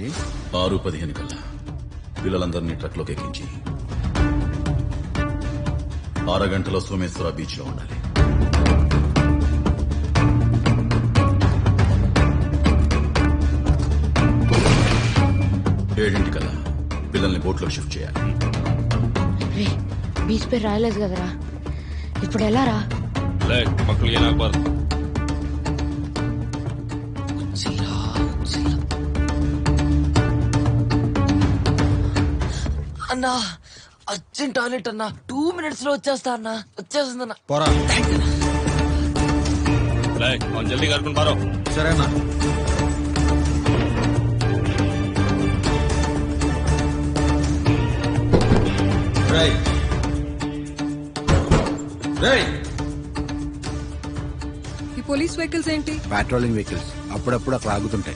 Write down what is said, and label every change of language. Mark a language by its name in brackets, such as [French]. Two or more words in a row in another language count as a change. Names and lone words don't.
[Telugu] 6:15 కల్లా పిల్లలందరినీ ట్రక్లోకి ఎక్కించి 6 గంటల సోమేశ్వర బీచ్ లో ఉండాలి. ఏడింటికల్లా పిల్లల్ని బోట్లో షిఫ్ట్ చేయాలి. బీచ్ పేరు రాయలేదు కదరా, ఇప్పుడు ఎలా రా? [Kannada] ಮಕ್ಕಳಿಗೆ ಏನಾಗಬಾರ್ದು. [Telugu] అన్నా అర్జెంట్ టాయిలెట్ అన్నా, 2 minutes లో వచ్చేస్తా అన్నా. వచ్చేస్తుందన్నా. పోరా. [Kannada] ಅವ್ನು ಜಲ್ದಿ ಕರ್ಕೊಂಡು ಬಾರೋ. [Telugu] సరే అన్నా. ఈ పోలీస్ వెహికల్స్ ఏంటి? పెట్రోలింగ్ వెహికల్స్ అప్పుడప్పుడు అక్కడ ఆగుతుంటాయి.